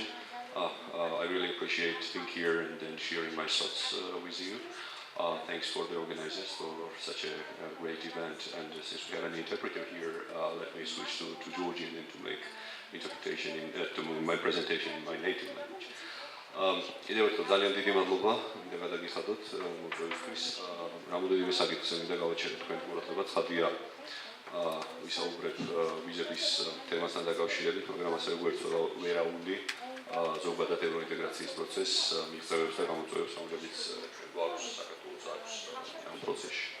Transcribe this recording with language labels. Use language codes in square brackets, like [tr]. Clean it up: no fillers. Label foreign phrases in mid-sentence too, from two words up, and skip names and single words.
[en] I really appreciate being here and sharing my thoughts with you. Thanks for the organizers for such a great event. And since we have an interpreter here, let me switch to Georgian and to make interpretation to my presentation in my native language. [ka] Კიდევ ერთხელ ძალიან დიდი მადლობა მინდა გადაგიხადოთ მოწვევისთვის. რამოდენიმე საკითხზე მინდა გავაჩეროთ თქვენ ყურადღება. ცხადია ვისაუბრებ ვიზების თემასთან დაკავშირებით, მაგრამ ასევე ვერაუდი ზოგადად ევროინტეგრაციის პროცესს, მიღწევებს და გამოწვევებს, რომლებიც ჩვენ გვაქვს საქართველოს აქვს ამ პროცესში.